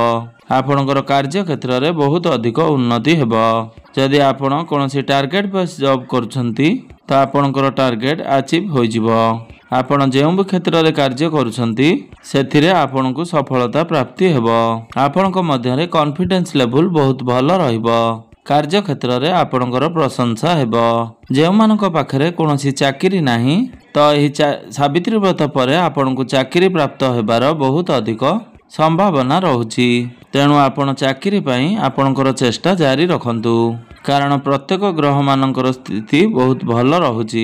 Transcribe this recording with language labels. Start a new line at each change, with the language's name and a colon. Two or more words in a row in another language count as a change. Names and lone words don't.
Odia: ଆପଣକର କାର୍ଯ୍ୟ କ୍ଷେତ୍ର ରେ ବହୁତ ଅଧିକ ଉନ୍ନତି ହେବ। ଯଦି ଆପଣ କୌଣସି
English: target base job
Odia: କରୁଛନ୍ତି ତ ଆପଣଙ୍କର
English: target achieve
Odia: ହୋଇ ଯିବ। ଆପଣ ଯେଉଁ ଭି କ୍ଷେତ୍ର ରେ କାର୍ଯ୍ୟ କରୁଛନ୍ତି ସେଥିରେ ଆପଣଙ୍କୁ ସଫଳତା ପ୍ରାପ୍ତି ହେବ। ଆପଣଙ୍କ ମଧ୍ୟ ରେ
English: confidence level
Odia: ବହୁତ ଭଲ ରହିବ, କାର୍ଯ୍ୟକ୍ଷେତ୍ରରେ ଆପଣଙ୍କର ପ୍ରଶଂସା ହେବ। ଯେଉଁମାନଙ୍କ ପାଖରେ କୌଣସି ଚାକିରି ନାହିଁ ତ ଏହି ସାବିତ୍ରୀ ବ୍ରତ ପରେ ଆପଣଙ୍କୁ ଚାକିରି ପ୍ରାପ୍ତ ହେବାର ବହୁତ ଅଧିକ ସମ୍ଭାବନା ରହୁଛି। ତେଣୁ ଆପଣ ଚାକିରି ପାଇଁ ଆପଣଙ୍କର ଚେଷ୍ଟା ଜାରି ରଖନ୍ତୁ, କାରଣ ପ୍ରତ୍ୟେକ ଗ୍ରହମାନଙ୍କର ସ୍ଥିତି ବହୁତ ଭଲ ରହୁଛି।